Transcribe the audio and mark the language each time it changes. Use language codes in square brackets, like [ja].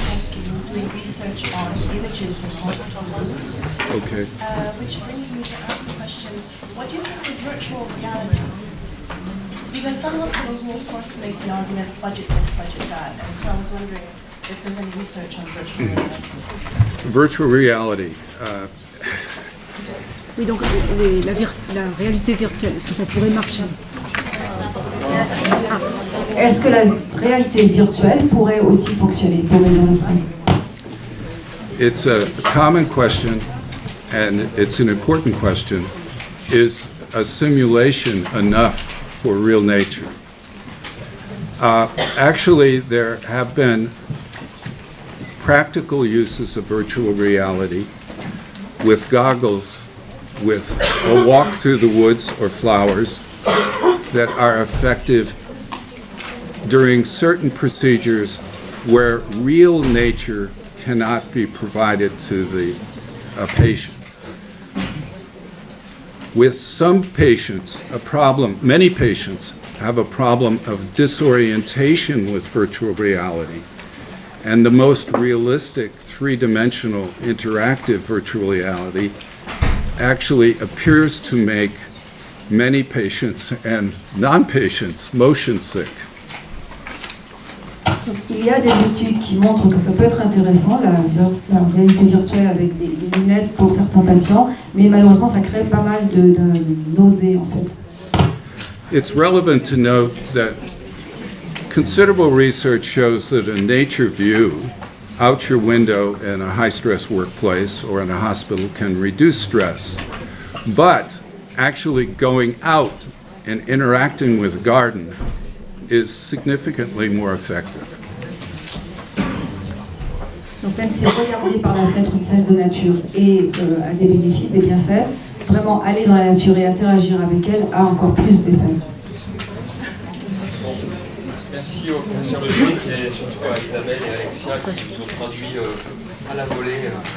[en] Polsky who's doing research on images in hospital rooms. Okay. Which brings me to ask the question, what do you think of virtual reality? Because some hospitals will, of course, make the argument, budget this, budget that. And so I was wondering if there's any research on virtual reality. Virtual reality. [fr] Oui, donc la réalité virtuelle, est-ce que ça pourrait marcher? Est-ce que la réalité virtuelle pourrait aussi fonctionner pour réduire le stress? [en] It's a common question, and it's an important question. Is a simulation enough for real nature? Actually, there have been practical uses of virtual reality with goggles, with a walk through the woods or flowers that are effective during certain procedures where real nature cannot be provided to the patient. With some patients, many patients have a problem of disorientation with virtual reality. And the most realistic three-dimensional interactive virtual reality actually appears to make many patients and non-patients motion sick. [fr] Donc, il y a des études qui montrent que ça peut être intéressant, la réalité virtuelle avec des lunettes pour certains patients, mais malheureusement ça crée pas mal de nausées en fait. [en] It's relevant to note that considerable research shows that a nature view out your window in a high-stress workplace or in a hospital can reduce stress. But actually going out and interacting with a garden is significantly more effective. [fr] Donc même si regarder par la fenêtre une scène de nature et a des bénéfices, des bienfaits, vraiment aller dans la nature et interagir avec elle a encore plus d'effets. Merci au professeur Lebric et surtout à Isabelle et Alexia qui nous ont traduit à la volée.